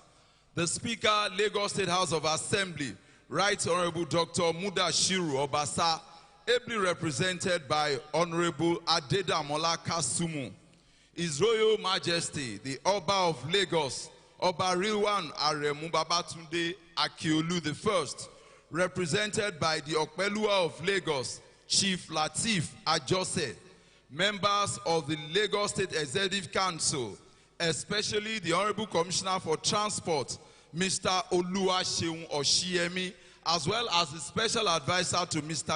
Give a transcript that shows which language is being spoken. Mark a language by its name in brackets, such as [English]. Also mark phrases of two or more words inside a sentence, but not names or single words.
[English] The Speaker, Lagos State House of Assembly, Right Honorable Dr. Mudashiru Obasa, ably represented by Honorable Adedamola Kasumu. His Royal Majesty, the Oba of Lagos, Oba Rilwan Aremu Babatunde Akiolu I, represented by the Okpelua of Lagos, Chief Lateef Ajose, members of the Lagos State Executive Council, especially the Honorable Commissioner for Transport, Mr. Oluwaseun Oshiemi, as well as the Special Advisor to Mr.